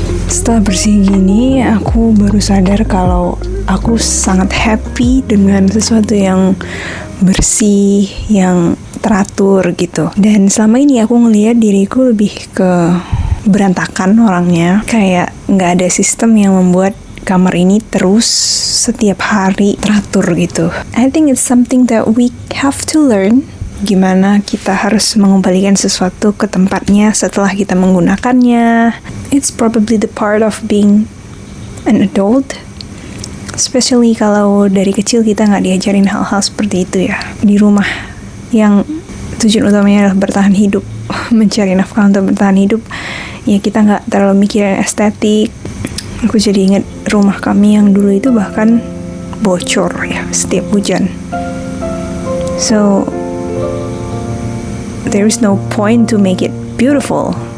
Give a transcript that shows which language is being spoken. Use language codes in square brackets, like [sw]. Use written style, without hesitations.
[id] Setelah bersih gini, aku baru sadar kalau aku sangat happy dengan sesuatu yang bersih, yang teratur gitu. Dan selama ini aku ngelihat diriku lebih ke berantakan orangnya. Kayak nggak ada sistem yang membuat kamar ini terus setiap hari teratur gitu. [en] I think it's something that we have to learn. [id] Gimana kita harus mengembalikan sesuatu ke tempatnya setelah kita menggunakannya. [en] It's probably the part of being an adult, especially [id] kalau dari kecil kita nggak diajarin hal-hal seperti itu ya. Di rumah yang tujuan utamanya adalah bertahan hidup, mencari nafkah untuk bertahan hidup, ya kita nggak terlalu mikirin estetik. Aku jadi ingat rumah kami yang dulu itu bahkan bocor ya setiap hujan. [en] So there is no point to make it beautiful.